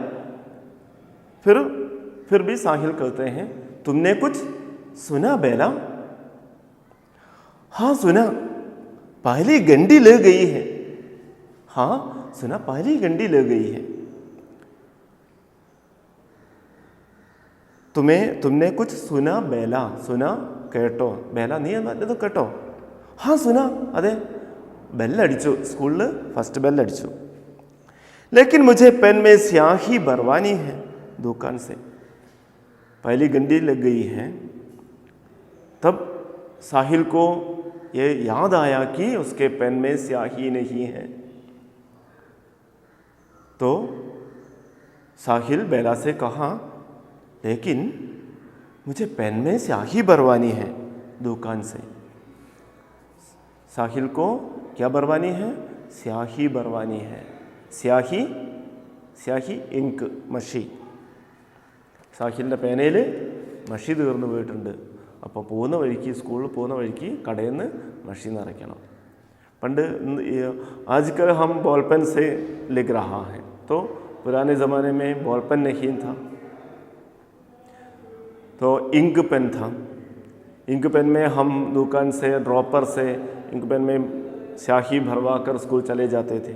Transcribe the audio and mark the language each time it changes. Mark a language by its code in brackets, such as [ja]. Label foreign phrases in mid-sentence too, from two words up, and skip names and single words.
[hi] फिर भी साहिल कहते हैं, तुमने कुछ सुना बेला? हाँ सुना, पहली गंडी लग गई है. हाँ सुना, पहली गंडी लग गई है. तुमने कुछ सुना बेला? [ml] सुना കേട്ടോ. बेला നീ നല്ലത് കേട്ടോ? [hi] हाँ सुना, [ml] अदे ബെല്ലടിച്ചു, സ്കൂളിൽ ഫസ്റ്റ് ബെല്ലടിച്ചു. [hi] लेकिन मुझे पेन में स्याही भरवानी है दुकान से. पहली गंडी लग गई है. तब साहिल को ये याद आया कि उसके पेन में स्याही नहीं है. तो साहिल बेला से कहा, लेकिन मुझे पेन में स्याही भरवानी है दुकान से. साहिल को क्या भरवानी है? स्याही भरवानी है. स्याही स्याही [ml] ഇങ്ക് മഷി. സാഹിലിൻ്റെ പേനയിൽ മഷി തീർന്നു പോയിട്ടുണ്ട്. അപ്പോൾ പോകുന്ന വഴിക്ക്, സ്കൂളിൽ പോകുന്ന വഴിക്ക് കടയിൽ നിന്ന് മഷി നിറയ്ക്കണം. [hi] പണ്ട് आजकल हम [en] ball pen [hi] से लिख रहा है, तो पुराने ज़माने में [en] ball pen [hi] नहीं था, तो [en] ink pen [hi] था. [en] ink pen [hi] में हम दुकान से, ड्रॉपर से [en] ink pen [hi] में स्याही भरवा कर स्कूल चले जाते थे.